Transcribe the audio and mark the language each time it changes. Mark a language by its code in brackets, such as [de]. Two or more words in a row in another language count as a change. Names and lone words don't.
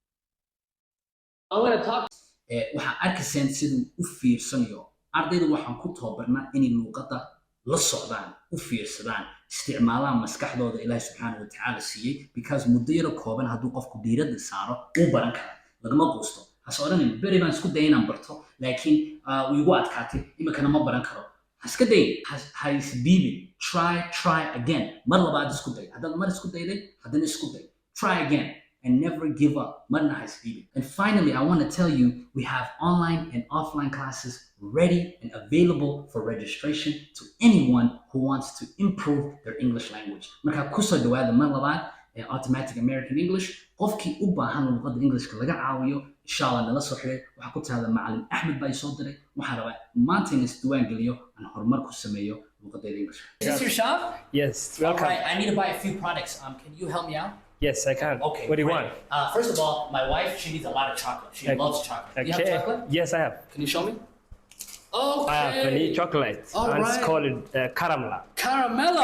[so] waxaan arkaysaan siduu u fiirsanayo ardayda waxaan ku tababarnaa inay luuqadda la socdaan u fiirsadaan isticmaalaan maskaxdooda Ilaahay [ar] سبحانه وتعالى [so] siiyay because muddo yar kooban hadduu qofku diiradda saaro uu baran karo lagama quusto has odhanin beri baan isku day inaan barto laakiin wuu igu adkaatay imikana ma baran karo haska day ha isbiibin [en] try again [so] mar labaad isku day haddaad mar isku dayday haddana isku day [en] try again and never give up [so] marna ha isbiibin [en] and finally I want to tell you we have online and offline classes ready and available for registration to anyone who wants to improve their English language [so] marka ku soo dhawaada mar labaad Automatic American English qofkii u baahan luqadda Englishka laga caawiyo [ar] إن شاء الله [so] nala soo xiriir waxa ku taala macallin Ahmed baa soo diray waxaan rabaa maanta in isdiiwaangeliyo aan horumar ku sameeyo luqadda Englishka [en] Is this your shop? Yes, welcome. All right, I need to buy a few products. Can you help me out? Yes, I can. Okay. What do you great. want? First of all, my wife, she needs a lot of chocolate. She loves chocolate. Okay. You have chocolate? Yes, I have. Can you show me? Okay. I have vanilla chocolate. All and it's right. called caramel. Caramella.